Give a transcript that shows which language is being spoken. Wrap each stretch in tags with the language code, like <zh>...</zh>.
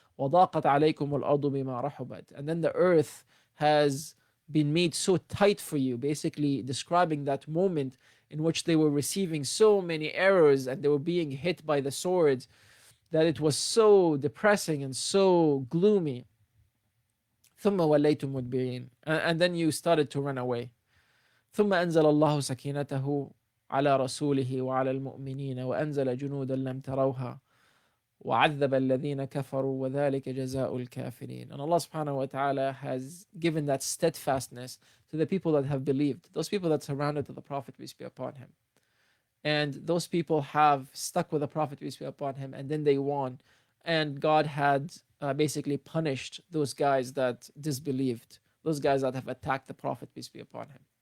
<ar>وضاقت عليكم الأرض بما رحبت,</ar> <en>and then the earth has been made so tight for you, basically describing that moment in which they were receiving so many arrows and they were being hit by the swords, that it was so depressing and so gloomy.</en> <ar>ثم وليتم مدبرين,</ar> <en>and then you started to run away.</en> <ar>ثم أنزل الله سكينته على رسوله وعلى المؤمنين وأنزل جنودا لم تروها وعذب الذين كفروا وذلك جزاء الكافرين.</ar> <en>And Allah subhanahu wa ta'ala has given that steadfastness to the people that have believed, those people that surrounded to the Prophet, peace be upon him. And those people have stuck with the Prophet, peace be upon him, and then they won. And God had basically punished those guys that disbelieved, those guys that have attacked the Prophet, peace be upon him.</en>